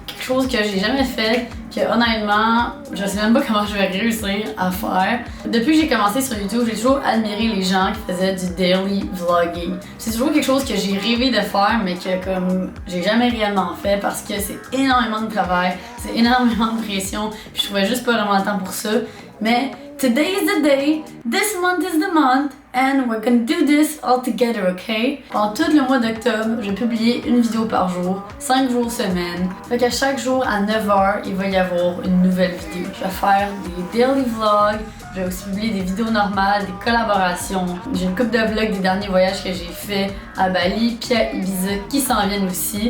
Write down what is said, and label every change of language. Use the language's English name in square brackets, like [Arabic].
[French] Quelque chose que j'ai jamais fait, que honnêtement, je sais même pas comment je vais réussir à faire. Depuis que j'ai commencé sur YouTube, j'ai toujours admiré les gens qui faisaient du daily vlogging. C'est toujours quelque chose que j'ai rêvé de faire, mais que comme j'ai jamais réellement fait parce que c'est énormément de travail, c'est énormément de pression, puis je trouvais juste pas vraiment le temps pour ça. Mais [English] today is the day, this month is the month, and we're gonna do this all together, okay? [French] Pendant tout le mois d'octobre, je vais publier une vidéo par jour, 5 jours semaine. Fait qu'à chaque jour à 9h, il va y avoir une nouvelle vidéo. Je vais faire des daily vlogs, je vais aussi publier des vidéos normales, des collaborations. J'ai une couple de vlogs des derniers voyages que j'ai fait à Bali puis à Ibiza qui s'en viennent aussi.